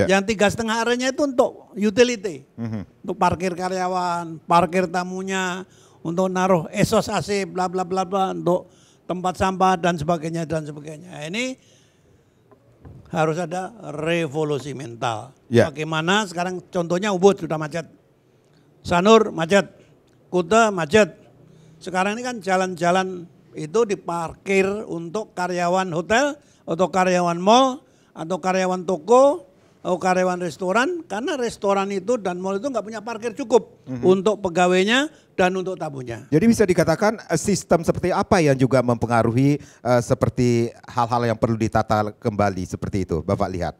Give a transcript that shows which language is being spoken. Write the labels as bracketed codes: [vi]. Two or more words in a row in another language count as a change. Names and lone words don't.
[id] Yang 3,5 arenya itu untuk utility, untuk parkir karyawan, parkir tamunya, untuk naruh esos AC, bla bla bla bla, untuk tempat sampah dan sebagainya dan sebagainya. Ini harus ada revolusi mental. Yeah. Bagaimana sekarang contohnya Ubud sudah macet, Sanur macet, Kuta macet, Sekarang ini kan jalan-jalan itu diparkir untuk karyawan hotel atau karyawan mall atau karyawan toko atau karyawan restoran, karena restoran itu dan mall itu nggak punya parkir cukup untuk pegawainya dan untuk tamunya. Jadi bisa dikatakan sistem seperti apa yang juga mempengaruhi seperti hal-hal yang perlu ditata kembali seperti itu, Bapak lihat?